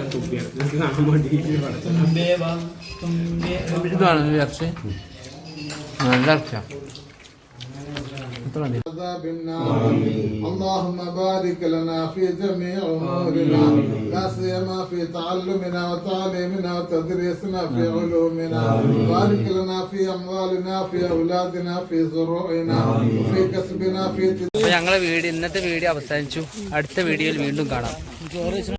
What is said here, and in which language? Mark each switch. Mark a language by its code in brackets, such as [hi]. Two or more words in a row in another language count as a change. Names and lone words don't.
[ml] ഇതാണ് വിചാരിച്ച് നല്ല ഇറച്ചിയാ. [ar] عذاب النار اللهم بارك لنا في جميع امورنا لا سيما في تعلمنا وتعليمنا وتدريسنا في علومنا بارك لنا في اموالنا في اولادنا في زروعنا في كسبنا في [ml] അപ്പൊ ഞങ്ങളെ ഇന്നത്തെ വീഡിയോ അവസാനിച്ചു. അടുത്ത വീഡിയോയിൽ വീണ്ടും കാണാം.